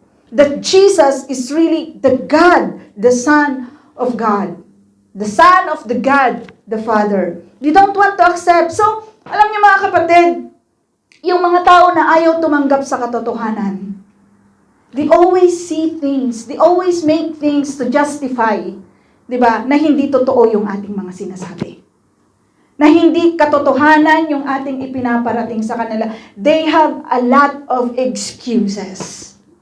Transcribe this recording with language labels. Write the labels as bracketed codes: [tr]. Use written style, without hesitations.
[en] That Jesus is really the God, the Son of God. The Son of the God, the Father. They don't want to accept. [tl] So, alam niyo mga kapatid, yung mga tao na ayaw tumanggap sa katotohanan, [en] they always see things, they always make things to justify, [tl] di ba, na hindi totoo yung ating mga sinasabi. Na hindi katotohanan yung ating ipinaparating sa kanila. [en] They have a lot of excuses.